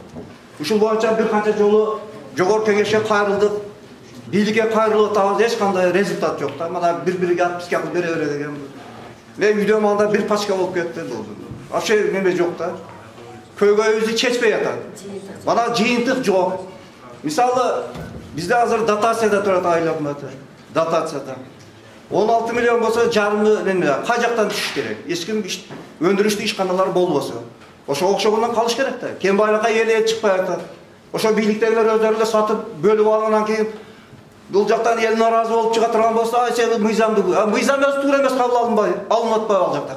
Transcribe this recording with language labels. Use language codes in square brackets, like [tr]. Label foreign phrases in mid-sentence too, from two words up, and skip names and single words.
[ky] Ушул боюнча бир канча жолу жогорку кеңешке кайрылдык, бийликке кайрылып атабыз, эч кандай результат жок да. Мына бири-бириге отписка кылып бере бере деген. Мен үйдөн алда бир пачка болуп кетти. Вообще неме жок да. Көйгөйүбүздү чечпей атат. Мана жыйынтык жок. Мисалы бизде азыр дотацияда турат айыл өкмөтү. Датацияда. 16 миллион болсо жарымы кайжактан түшүш керек. Эч ким өндүрүштүү ишканалар болбосо. Ошо окшогондон калыш керек да. Кем байлыкка эл чыкпай атат. Ошо бийликтегилер өздөрү эле сатып бөлүп алгандан кийин бул жактан эл наразы болуп чыга турган болсо, сен мыйзамды, мыйзам эмес туура эмес кабыл алынбай, алынып атпайбы ал жакта.